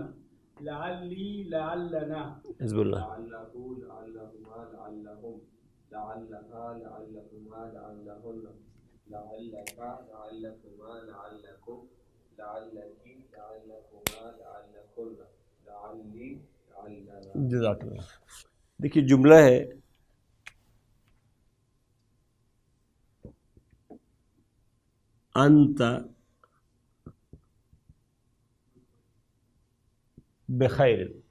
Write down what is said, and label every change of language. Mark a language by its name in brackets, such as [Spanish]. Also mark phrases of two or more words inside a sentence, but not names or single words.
[Arabic] لعلی، لعلنا. حزب اللہ. لعلہ، لعلہما، لعلہم. لعلہا، لعلہما، لعلہن. لعلک، لعلکما، لعلکم. لعلکی، لعلکما، لعلکن. لعلی، لعلنا. جزاک اللہ. [Urdu] دیکھیے جملہ ہے [Arabic] انت بخیر.